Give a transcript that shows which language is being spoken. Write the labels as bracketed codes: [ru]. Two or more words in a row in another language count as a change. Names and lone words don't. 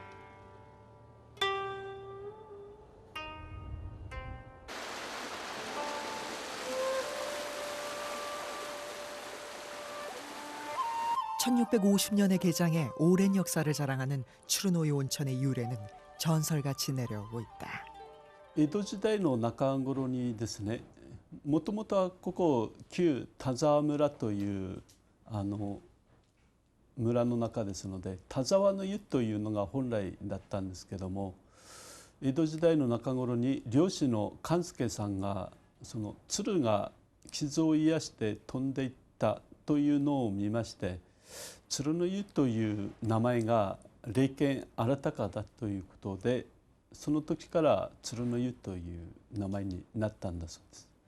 [ko] (1650년에) 개장해 오랜 역사를 자랑하는 츠루노유 온천의 유래는 전설같이 내려오고 있다. [ja] 江戸時代の中頃にですね、もともとはここ旧田沢村という村の中ですので、田沢の湯というのが本来だったんですけども、江戸時代の中頃に漁師の勘助さんがその鶴が傷を癒して飛んでいったというのを見まして、鶴の湯という名前が霊験新たかだということで、その時から鶴の湯という名前になったんだそうです。